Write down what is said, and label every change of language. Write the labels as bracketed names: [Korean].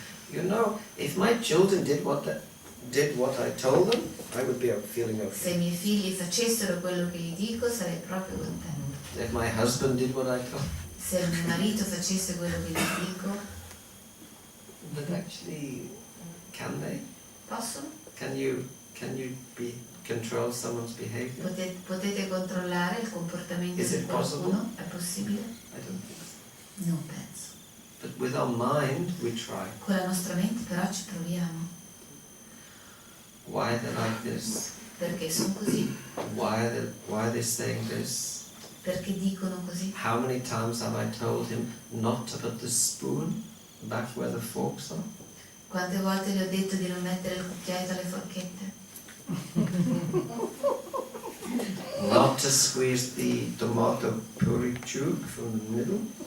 [English] You know, if my children did what I told them, I would be feeling [Italian] Se [English] okay. [Italian] i miei figli facessero quello che gli dico sarei proprio contento. [English] If my husband did what I told, [Italian] Se il mio marito facesse quello che gli dico, [English] but actually, can they? [Italian] possono? [English] Can you control someone's behavior? [Italian] Potete controllare il comportamento [English] Is [Italian] di [English] it [Italian] qualcuno? È possibile? [English] I don't think so. [Italian] Non penso. [English] But with our mind, we try. [Italian] Con la nostra mente però ci proviamo. [English] Why are they like this? [Italian] Perché sono così? [English] Why are they saying this? [Italian] Perché dicono così? [English] How many times have I told him not to put the spoon back where the forks are? [Italian] Quante volte gli ho detto di non mettere il cucchiaio tra le forchette? [English] Not to squeeze the tomato puree tube from the middle?